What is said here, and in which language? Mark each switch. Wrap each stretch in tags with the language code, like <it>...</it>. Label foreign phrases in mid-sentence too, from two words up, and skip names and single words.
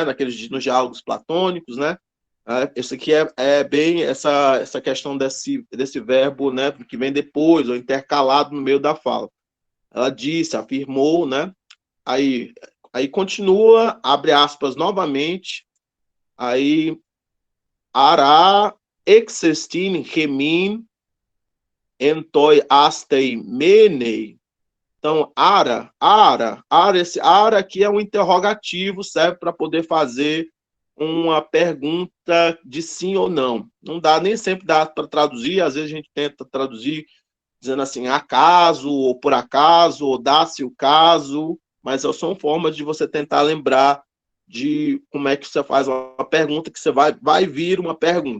<pt>Nos diálogos platônicos, né? Isso aqui é bem essa questão desse verbo, né? Que vem depois, ou intercalado no meio da fala. Ela disse, afirmou, né? Aí Aí continua, abre aspas novamente, aí</pt> <el>ἆρα ἔξεστιν ἡμῖν ἐν τῷ ἄστει μένει.</el> <pt>Então, esse ara aqui é um interrogativo, serve para poder fazer uma pergunta de sim ou não. Não dá, nem sempre dá para traduzir, às vezes a gente tenta traduzir dizendo assim, acaso, ou por acaso, ou dá-se o caso, mas são formas de você tentar lembrar de como é que você faz uma pergunta, que você vai vir uma pergunta.</pt>